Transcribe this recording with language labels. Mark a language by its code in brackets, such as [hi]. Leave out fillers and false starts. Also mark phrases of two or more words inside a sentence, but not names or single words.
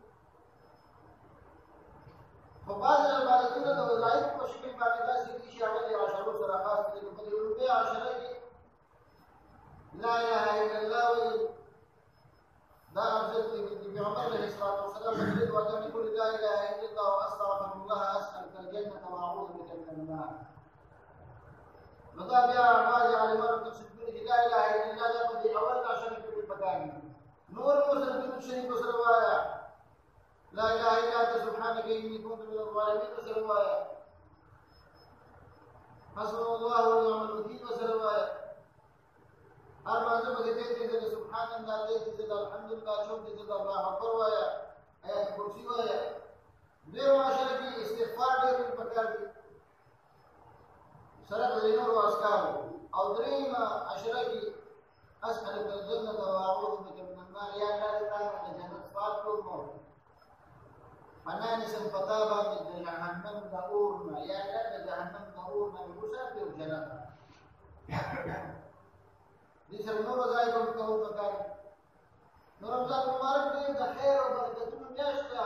[ps] خو بعضې عبادتونه د وظایف په شکل باندې داسې دي چې هغه د عشرو سره خاص دي. په دې لومړۍ عشره کې [ar] لا اله الا الله [ps] ویل دا افضل دي. [ar] پیغمبر علیه الصلاة والسلام [ps] فرمایي وکړي [ar] قل لا اله الا الله واستغفر الله اسالك الجنه واعوذ بك من النار. [ps] نو دا بیا بعضې عالمانو تفسیر کړي چې [ar] لا اله الا الله [ps] دا په دې اول عشره کې پکار دي. نور مو سره درود شریف سره وایه، [ar] لا اله الا انت سبحانك اني كنت من الظالمين [ps] سره وایه، [ar] حسبنا الله ونعم الوکیل [ps] سره وایه. هر مانځه په دې کې چې [ar] سبحان الله [ps] دې چې الحمدلله چوک دې [ar] الله اکبر [ps] وایه، آیت کرسی وایه. دویمه عشره کې استغفار ډېر پکار دي سره د نورو اذکارو. او درېیمه عشره کې [ar] اسألك الجنة واعوذ بك من النار. [ps] یا الله دې تا د جنت سوال کوم پناه نیسم په تا باندې د جهنم د اور نه. یا الله د جهنم د اور نه مې وساتې او جنت دې سره نور وظایف هم کول پکار دي. نو رمضان مبارک ډېر د خیر او برکتونو میاشت ده.